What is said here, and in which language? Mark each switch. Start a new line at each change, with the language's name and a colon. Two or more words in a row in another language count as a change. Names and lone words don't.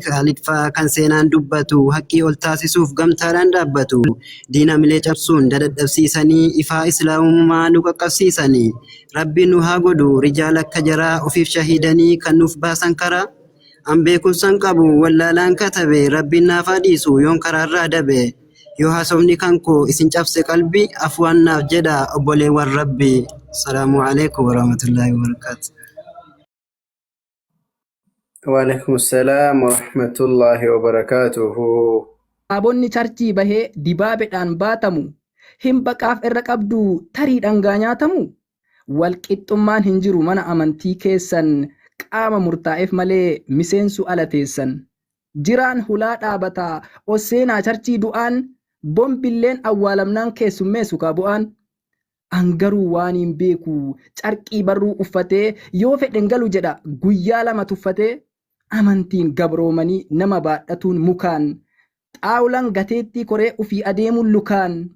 Oromo: Khaalid fa'aa kan seenaan dubbatu haqqii ol taasisuuf gamtaadhaan dhaabbatu diinamilee cabsuun dadadhabsiisanii ifaa islaamummaa nu qaqqabsiisanii rabbiin nu haa godhu rijaal akka jaraa ofiif shahiidanii kan nuuf baasan karaa an beekumsan qabu wallaalaan katabe rabbiin naaf haa dhiisu yoon karaarraa dabe yoo haasofni kan koo isin cabse qalbii afwaan naaf jedha obboleewwan rabbii.
Arabic: السلام عليكم ورحمة الله وبركاته. وعليكم السلام ورحمة الله وبركاته.
Oromo: Abonni charchii bahee dibaabeedhaan baatamu hin baqaaf irra qabdu tariidhaan nyaatamu walqixxummaan hin jiru mana amantii keessan qaama murtaa'eef malee miseensu ala teessan jiraan hulaa dhaabataa oseenaa charchii du'aan bombilleen awwaalamnaan keessummeessu kaabu'aan angaruu waan hin beeku carqii barruu uffatee yoo fedhen galu jedha guyyaa lama tuffatee amantiin gabroomanii nama baadhatuun mukaan xaawulan gateettii koree ufii adeemuun lukaan